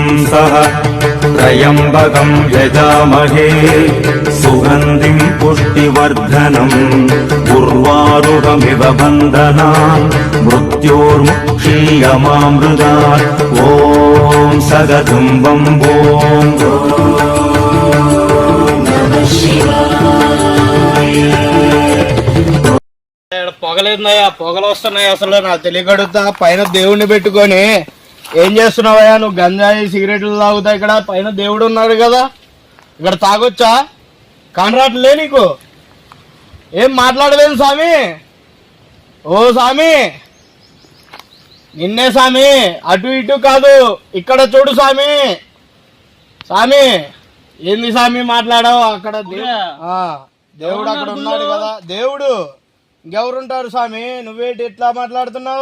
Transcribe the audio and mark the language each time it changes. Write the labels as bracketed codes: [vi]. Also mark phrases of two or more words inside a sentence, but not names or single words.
[sa] सह त्र्यम्बकं यजामहे सुगन्धिं पुष्टिवर्धनम् उर्वारुकमिव बन्धनान् मृत्योर्मुक्षीयमामृतात् ॐ सगदुम्बं ॐ [te] పొగలేదున్నాయా పొగలు వస్తున్నాయి అసలు నాకు తెలియకడుగుతా పైన దేవుణ్ణి పెట్టుకొని ఏం చేస్తున్నావయ్యా నువ్వు గంజాయి సిగరెట్లు తాగుతా ఇక్కడ పైన దేవుడు ఉన్నాడు కదా ఇక్కడ తాగొచ్చా కానరాట్లే నీకు ఏం మాట్లాడలేదు స్వామి ఓ స్వామి నిన్నే స్వామి అటు ఇటు కాదు ఇక్కడ చూడు స్వామి స్వామి ఏంది స్వామి మాట్లాడావు అక్కడ దేవుడు అక్కడ ఉన్నాడు కదా దేవుడు ఇంకెవరుంటారు స్వామి నువ్వేంటి ఎట్లా మాట్లాడుతున్నావు